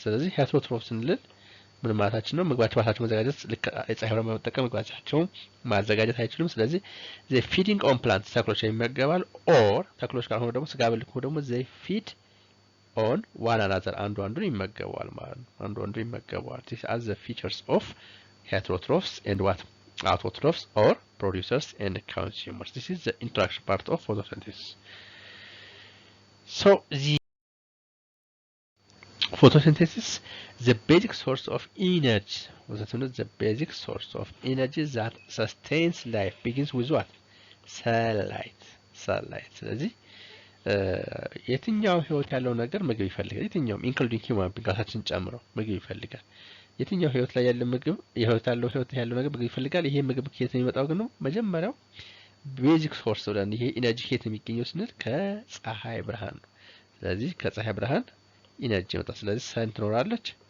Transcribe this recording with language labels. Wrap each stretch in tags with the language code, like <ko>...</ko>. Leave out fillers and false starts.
<am>ስለዚህ heterotrophs ስንል ምን ማለታችን ነው? ምግባቸው ራሳቸው ማዘጋጀት ልክ የፀሐይ ብርሃን በመጠቀም ምግባቸውን ማዘጋጀት አይችሉም። ስለዚህ</am> <en>they feeding on plants</en> <am>ተክሎች ይመገባሉ። or ተክሎች ካልሆኑ ደግሞ ስጋ በል ከሆኑ ደግሞ</am> <en>they feed on one another</en> <am>አንዱ አንዱን ይመገባል ማለት ነው። አንዱ አንዱን ይመገባል።</am> <en>these are the features of heterotrophs and what? autotrophs or producers and consumers. This is the interaction part of photosynthesis. so the photosynthesis, the basic source of energy. The basic source of energy that sustains life begins with what? sunlight.</en> <am>ስለዚህ የትኛው ህይወት ያለው ነገር ምግብ ይፈልጋል። የትኛውም</am> <en>including human being</en> <am>ራሳችን ጨምሮ ምግብ ይፈልጋል። የትኛው ህይወት ላይ ያለ ምግብ ህይወት ያለው ነገር ምግብ ይፈልጋል። ይሄ ምግብ ከየት ነው የሚመጣው ግን ነው? መጀመሪያው ቤዚክ ሶርስ ብለን ይሄ ኢነርጂ ከየት ነው የሚገኘው ስንል ከፀሐይ ብርሃን ነው። ስለዚህ ከፀሐይ ብርሃን ኢነርጂ ይመጣል። ስለዚህ ሰን ትኖራለች፣</am>